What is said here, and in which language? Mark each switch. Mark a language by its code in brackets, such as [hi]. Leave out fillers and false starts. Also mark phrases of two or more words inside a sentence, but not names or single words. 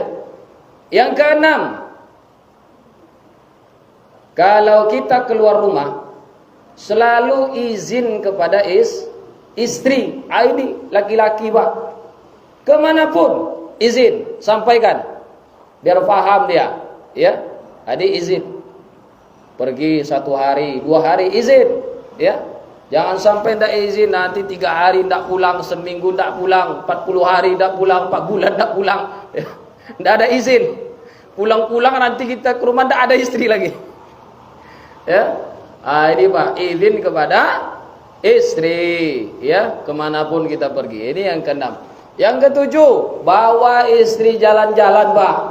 [id] Yang keenam, kalau kita keluar rumah, selalu izin kepada istri. Ini laki-laki Pak, kemanapun izin, sampaikan, biar paham dia. Ya, adik izin pergi 1 hari 2 hari, izin. Ya, Jangan sampai ndak izin nanti 3 hari ndak pulang, seminggu ndak pulang, 40 hari ndak pulang, 4 bulan ndak pulang. Ndak ada izin. Pulang-pulang nanti kita ke rumah ndak ada istri lagi. Ya. Ini Pak, izin kepada istri, ya, kemanapun kita pergi. Ini yang ke-6. Yang ke-7, bawa istri jalan-jalan, Pak.